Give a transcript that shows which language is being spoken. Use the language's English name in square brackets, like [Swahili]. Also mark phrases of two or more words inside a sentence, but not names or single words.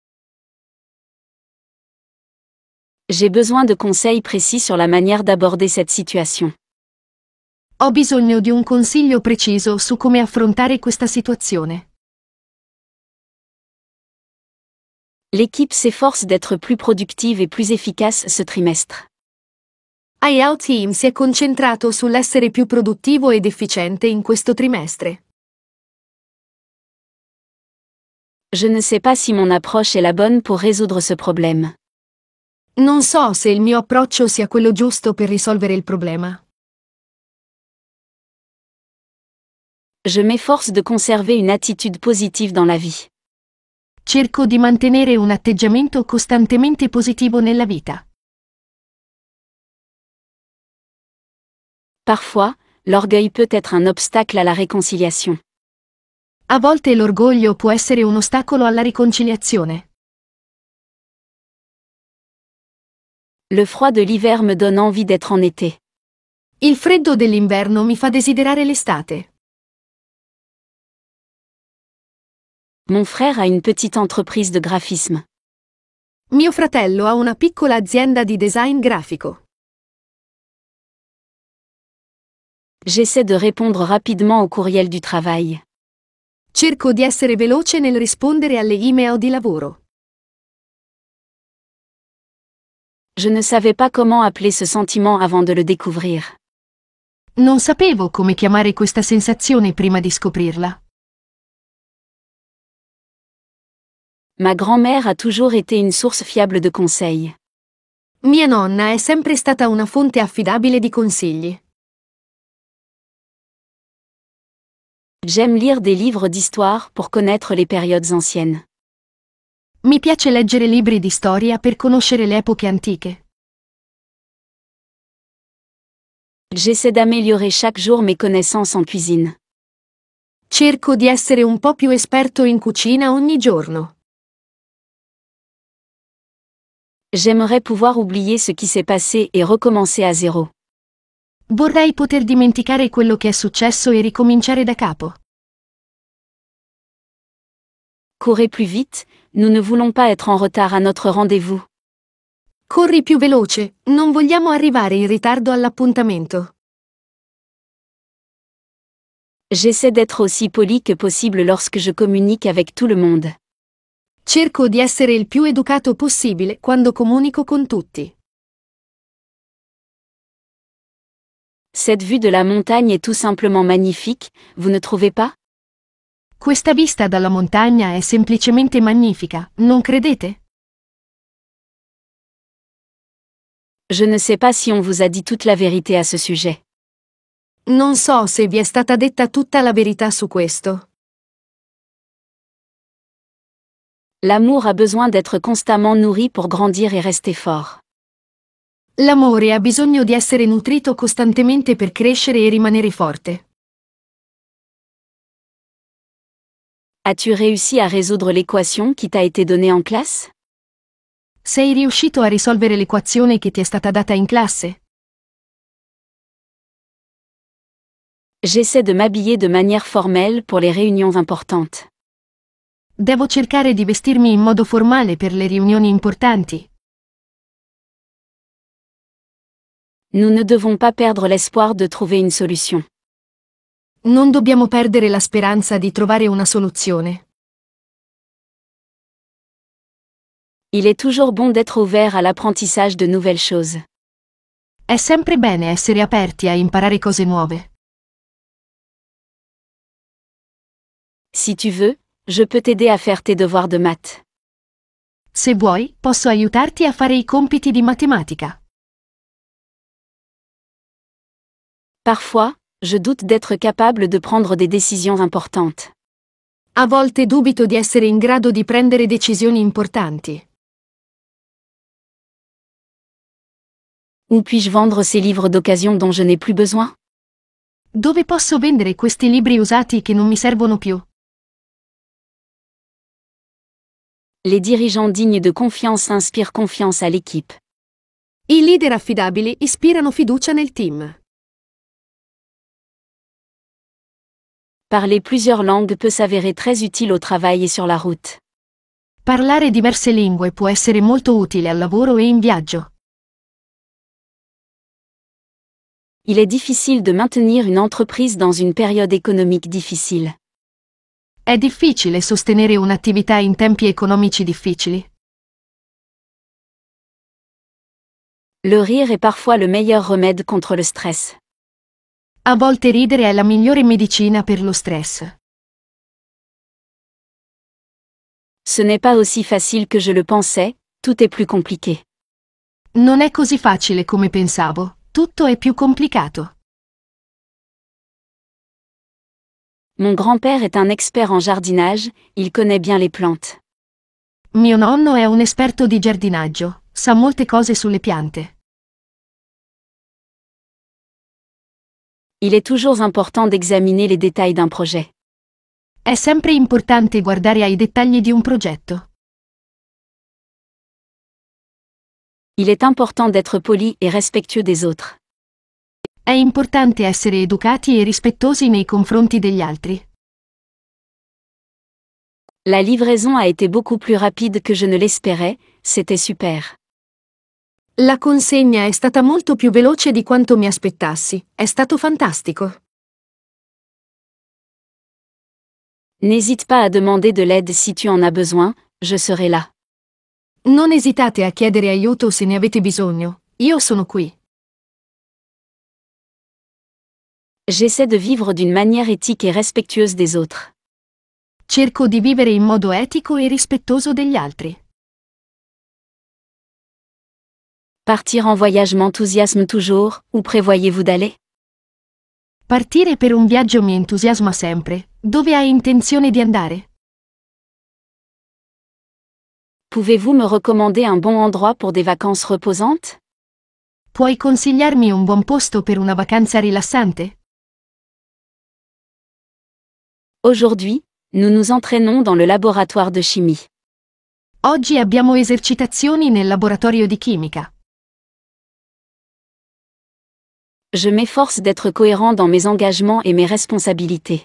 [French] J'ai besoin de conseils précis sur la manière d'aborder cette situation. [Italian] Ho bisogno di un consiglio preciso su come affrontare questa situazione. [French] L'équipe s'efforce d'être plus productive et plus efficace ce trimestre. [Italian] IL Team si è concentrato sull'essere più produttivo ed efficiente in questo trimestre. [French] Je ne sais pas si mon approche est la bonne pour résoudre ce problème. [Italian] Non so se il mio approccio sia quello giusto per risolvere il problema. [French] Je m'efforce de conserver une attitude positive dans la vie. [Italian] Cerco di mantenere un atteggiamento costantemente positivo nella vita. [French] Parfois, l'orgueil peut être un obstacle à la réconciliation. [Italian] A volte l'orgoglio può essere un ostacolo alla riconciliazione. [French] Le froid de l'hiver me donne envie d'être en été. [Italian] Il freddo dell'inverno mi fa desiderare l'estate. [French] Mon frère a une petite entreprise de graphisme. [Italian] Mio fratello ha una piccola azienda di design grafico. [French] J'essaie de répondre rapidement au courriel du travail. [Italian] Cerco di essere veloce nel rispondere alle email di lavoro. [French] Je ne savais pas comment appeler ce sentiment avant de le découvrir. [Italian] Non sapevo come chiamare questa sensazione prima di scoprirla. [French] Ma grand-mère a toujours été une source fiable de conseils. [Italian] Mia nonna è sempre stata una fonte affidabile di consigli. [French] J'aime lire des livres d'histoire pour connaître les périodes anciennes. [Italian] Mi piace leggere libri di storia per conoscere le epoche antiche. [French] J'essaie d'améliorer chaque jour mes connaissances en cuisine. [Italian] Cerco di essere un po' più esperto in cucina ogni giorno. [French] J'aimerais pouvoir oublier ce qui s'est passé et recommencer à zéro. [Italian] Vorrei poter dimenticare quello che è successo e ricominciare da capo. [French] Courez plus vite, nous ne voulons pas être en retard à notre rendez-vous. [Italian] Corri più veloce, non vogliamo arrivare in ritardo all'appuntamento. [French] J'essaie d'être aussi poli que possible lorsque je communique avec tout le monde. [Italian] Cerco di essere il più educato possibile quando comunico con tutti. [French] Cette vue de la montagne est tout simplement magnifique, vous ne trouvez pas? [Italian] Questa vista dalla montagna è semplicemente magnifica, non credete? [French] Je ne sais pas si on vous a dit toute la vérité à ce sujet. [Italian] Non so se vi è stata detta tutta la verità su questo. [French] L'amour a besoin d'être constamment nourri pour grandir et rester fort. [Italian] L'amore ha bisogno di essere nutrito costantemente per crescere e rimanere forte. [French] As-tu réussi à résoudre l'équation qui t'a été donnée en classe? [Italian] Sei riuscito a risolvere l'equazione che ti è stata data in classe? [French] J'essaie de m'habiller de manière formelle pour les réunions importantes. [Italian] Devo cercare di vestirmi in modo formale per le riunioni importanti. [French] Nous ne devons pas perdre l'espoir de trouver une solution. [Italian] Non dobbiamo perdere la speranza di trovare una soluzione. [French] Il est toujours bon d'être ouvert à l'apprentissage de nouvelles choses. [Italian] È sempre bene essere aperti a imparare cose nuove. [French] Si tu veux, je peux t'aider à faire tes devoirs de maths. [Italian] Se vuoi, posso aiutarti a fare i compiti di matematica. [French] Parfois, je doute d'être capable de prendre des décisions importantes. [Italian] A volte dubito di essere in grado di prendere decisioni importanti. [French] Où puis-je vendre ces livres d'occasion dont je n'ai plus besoin? [Italian] Dove posso vendere questi libri usati che non mi servono più? [French] Les dirigeants dignes de confiance inspirent confiance à l'équipe. [Italian] I leader affidabili ispirano fiducia nel team. [French] Parler plusieurs langues peut s'avérer très utile au travail et sur la route. [Italian] Parlare diverse lingue può essere molto utile al lavoro e in viaggio. [French] Il est difficile de maintenir une entreprise dans une période économique difficile. [Italian] È difficile sostenere un'attività in tempi economici difficili. [French] Le rire est parfois le meilleur remède contre le stress. [Italian] A volte ridere è la migliore medicina per lo stress. [French] Ce n'est pas aussi facile que je le pensais, tout est plus compliqué. [Italian] Non è così facile come pensavo, tutto è più complicato. [French] Mon grand-père est un expert en jardinage, il connaît bien les plantes. [Italian] Mio nonno è un esperto di giardinaggio, sa molte cose sulle piante. [French] Il est toujours important d'examiner les détails d'un projet. [Italian] È sempre importante guardare ai dettagli di un progetto. [French] Il est important d'être poli et respectueux des autres. [Italian] È importante essere educati e rispettosi nei confronti degli altri. [French] La livraison a été beaucoup plus rapide que je ne l'espérais, c'était super. [Italian] La consegna è stata molto più veloce di quanto mi aspettassi, è stato fantastico. [French] N'hésite pas à demander de l'aide si tu en as besoin, je serai là. [Italian] Non esitate a chiedere aiuto se ne avete bisogno, io sono qui. [French] J'essaie de vivre d'une manière éthique et respectueuse des autres. [Italian] Cerco di vivere in modo etico e rispettoso degli altri. [French] Partir en voyage m'enthousiasme toujours, où prévoyez-vous d'aller? [Italian] Partire per un viaggio mi entusiasma sempre, dove hai intenzione di andare? [French] Pouvez-vous me recommander un bon endroit pour des vacances reposantes? [Italian] Puoi consigliarmi un buon posto per una vacanza rilassante? [French] Aujourd'hui, nous nous entraînons dans le laboratoire de chimie. [Italian] Oggi abbiamo esercitazioni nel laboratorio di chimica. [French] Je m'efforce d'être cohérent dans mes engagements et mes responsabilités.